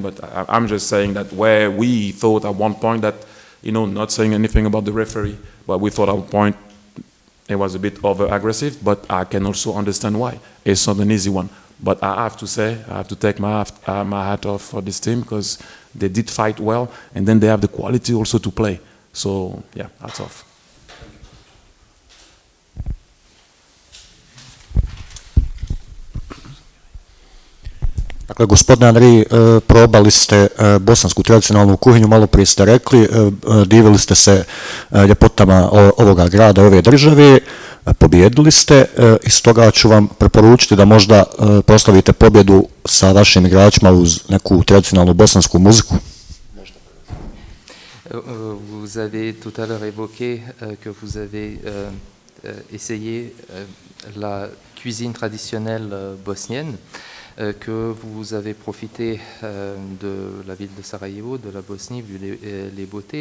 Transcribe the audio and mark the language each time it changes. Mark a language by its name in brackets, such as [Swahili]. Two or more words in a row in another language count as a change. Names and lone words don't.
[English] But I'm just saying that where we thought at one point that, you know, not saying anything about the referee, but we thought at one point it was a bit over-aggressive, but I can also understand why. It's not an easy one. But I have to say, I have to take my hat off for this team, because they did fight well, and then they have the quality also to play. So, yeah, hats off. [Bosnian] Dakle, gospodine Andriji, probali ste bosansku tradicionalnu kuhinju, malo prije ste rekli, divili ste se ljepotama ovoga grada, ove države, pobijedili ste, i stoga ću vam preporučiti da možda proslavite pobjedu sa vašim igračima uz neku tradicionalnu bosansku muziku. [French] Vous avez tout à l'heure évoqué que vous avez essayé la cuisine traditionnelle bosnienne, que vous avez profité de la ville de Sarajevo, de la Bosnie, vu les beautés.